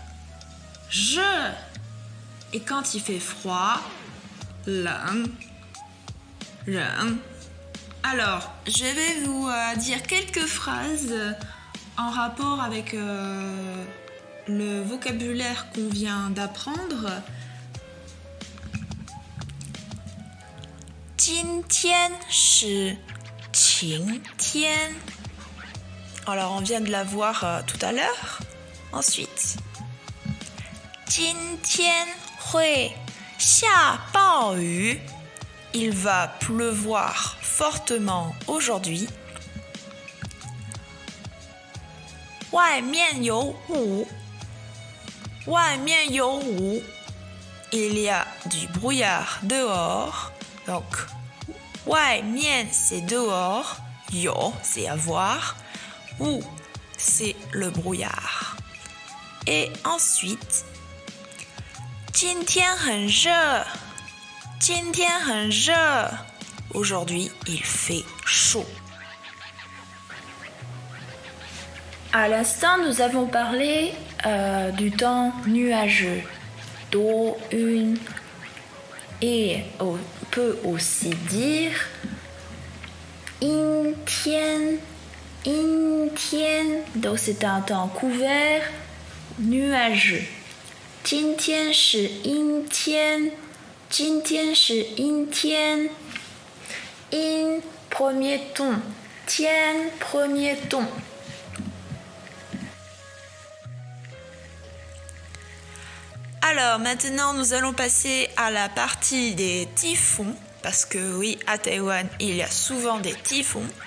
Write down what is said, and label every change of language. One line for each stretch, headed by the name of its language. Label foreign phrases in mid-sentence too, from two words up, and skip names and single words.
French: Et quand il fait froid, 冷. Alors, je vais vous dire quelques phrases en rapport avec le vocabulaire qu'on vient d'apprendre.
Chinese: 今天是晴天
French: Alors, on vient de la voir tout à l'heure. Ensuite,
Chinese: 今天会下暴雨
French: Il va pleuvoir fortement aujourd'hui.
Chinese: 外面有雾 外面有雾
French: Il y a du brouillard dehors. Donc, 外面 c'est dehors. 有 c'est avoir. 雾 c'est le brouillard. Et ensuite,
Chinese: 今天很热 今天很热
French: Aujourd'hui, il fait chaud. À l'instant, nous avons parlé du temps nuageux. 多云 Et peut aussi dire 阴天, donc c'est un temps couvert, nuageux.
Chinese: 今天是阴天, 今天是阴天.
French: 阴 premier ton, 天 premier ton. Alors maintenant nous allons passer à la partie des typhons, parce que oui, à Taïwan il y a souvent des typhons.